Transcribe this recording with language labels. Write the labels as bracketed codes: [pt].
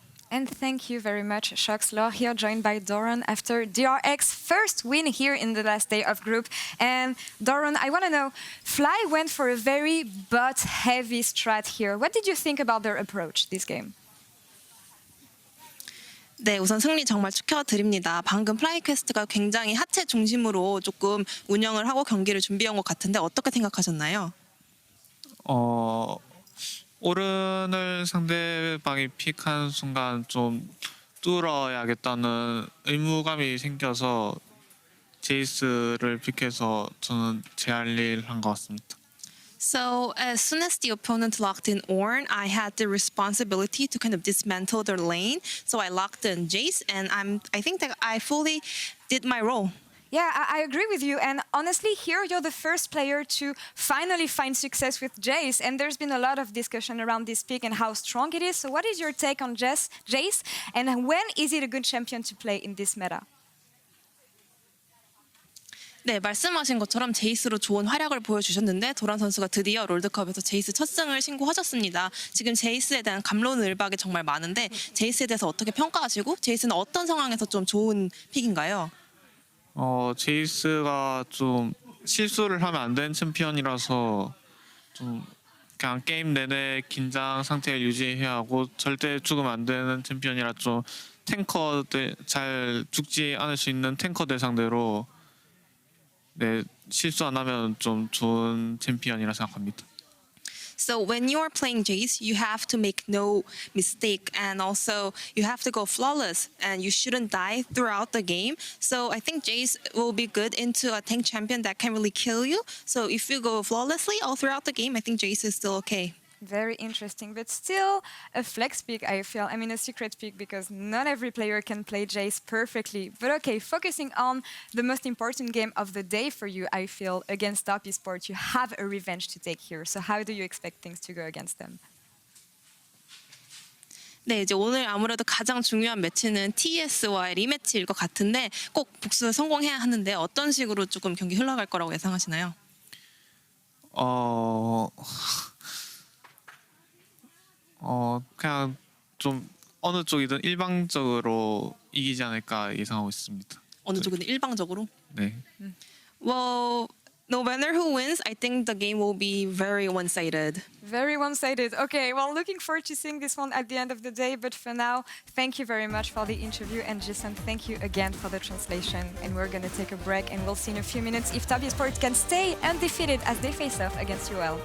[en] And thank you very much, Shox. Laure here, joined by Doran after DRX first win here in the last day of group. And Doran, I want to know, Fly went for a very bot-heavy strat here. What did you think about their approach this game? [ko] 네, 우선 승리 정말 축하드립니다. 방금 플라이퀘스트가 굉장히 하체 중심으로 조금 운영을 하고 경기를 준비한 것 같은데 어떻게 생각하셨나요? 오른을 상대방이 픽한 순간 좀 뚫어야겠다는 의무감이 생겨서 제이스를 픽해서 저는 제 할 일 한 것 같습니다. [en] So as soon as the opponent locked in Ornn, I had the responsibility to kind of dismantle their lane. So I locked in Jayce, and I think that I fully did my role. Yeah, I agree with you. And honestly, here you're the first player to finally find success with Jayce. And there's been a lot of discussion around this pick and how strong it is. So what is your take on Jayce? And when is it a good champion to play in this meta? [ko] 네, 말씀하신 것처럼 제이스로 좋은 활약을 보여주셨는데 도란 선수가 드디어 롤드컵에서 제이스 첫 승을 신고하셨습니다. 지금 제이스에 대한 갑론을박이 정말 많은데 제이스에 대해서 어떻게 평가하시고 제이스는 어떤 상황에서 좀 좋은 픽인가요? 제이스가 좀 실수를 하면 안 되는 챔피언이라서 좀 그냥 게임 내내 긴장 상태를 유지해야 하고 절대 죽으면 안 되는 챔피언이라 좀 탱커들 잘 죽지 않을 수 있는 탱커들 상대로 네, 실수 안 하면 좀 좋은 챔피언이라 생각합니다. [en] So when you're playing Jayce, you have to make no mistake, and also you have to go flawless, and you shouldn't die throughout the game. So I think Jayce will be good into a tank champion that can really kill you. So if you go flawlessly all throughout the game, I think Jayce is still okay. Very interesting, but still a flex pick, I feel. I mean, a secret pick, because not every player can play Jayce perfectly. But okay, focusing on the most important game of the day for you, I feel, against Top Esports, you have a revenge to take here. So how do you expect things to go against them? [ko] 네, 이제 오늘 아무래도 가장 중요한 매치는 TS와의 리매치일 것 같은데 꼭 복수에 성공해야 하는데 어떤 식으로 조금 경기 흘러갈 거라고 예상하시나요? 그냥 좀 어느 쪽이든 일방적으로 이기지 않을까 예상하고 있습니다. 어느 쪽이든 일방적으로? 네. [en] Well, no matter who wins, I think the game will be very one-sided. Very one-sided. Okay, well, looking forward to seeing this one at the end of the day. But for now, thank you very much for the interview. And Jason, thank you again for the translation. And we're going to take a break, and we'll see in a few minutes if Top Esports can stay undefeated as they face off against UL.